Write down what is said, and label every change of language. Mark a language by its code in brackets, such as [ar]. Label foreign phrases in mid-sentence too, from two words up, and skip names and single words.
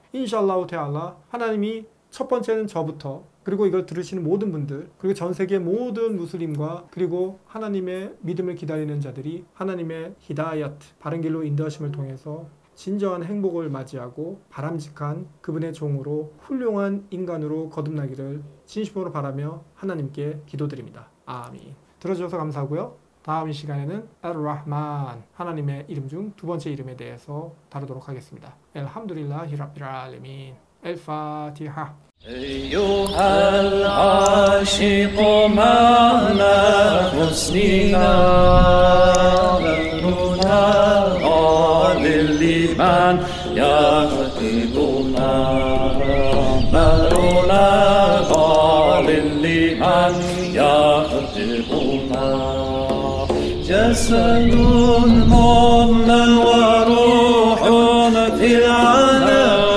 [ar] إن شاء الله تعالى, [ko] 하나님이 첫 번째는 저부터 그리고 이걸 들으시는 모든 분들 그리고 전 세계 모든 무슬림과 그리고 하나님의 믿음을 기다리는 자들이 하나님의 히다야트, 바른 길로 인도하심을 통해서 진정한 행복을 맞이하고 바람직한 그분의 종으로 훌륭한 인간으로 거듭나기를 진심으로 바라며 하나님께 기도드립니다. 아민. 들어주셔서 감사하고요. 다음 시간에는 알-라흐만, 하나님의 이름 중 두 번째 이름에 대해서 다루도록 하겠습니다. [ar] الحمد لله رب العالمين. الفاتحة. أيها العاشق معنى حسننا ذكرنا لمن يخطبنا مهرنا لمن يخطبنا جسد مؤمن وروح في العالم